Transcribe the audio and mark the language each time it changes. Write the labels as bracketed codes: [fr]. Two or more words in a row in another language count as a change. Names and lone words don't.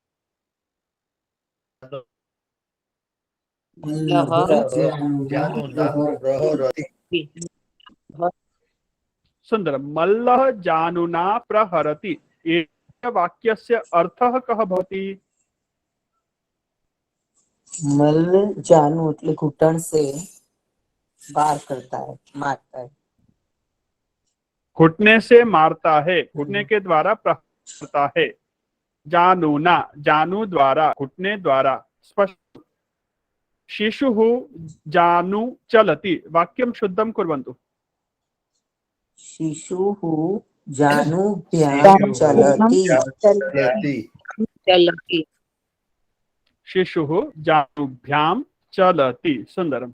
[sa] जानुना प्रहरति। सुंदर। मल्लः जानुना प्रहरति, एतस्य वाक्यस्य अर्थः कः भवति? [hi] मल्ल जानू [gu] એટલે ઘૂંટણ [hi] से बार करता है, मारता है। घुटने से मारता है, घुटने के द्वारा प्रहार करता है। जानुना, जानू द्वारा, घुटने द्वारा। [sa] स्पष्ट। शिशुः जानु चलति, वाक्यं शुद्धं कुर्वन्तु। शिशुः जानुभ्यां चलति। चलति। शिशुः जानुभ्यां चलति। सुंदरम।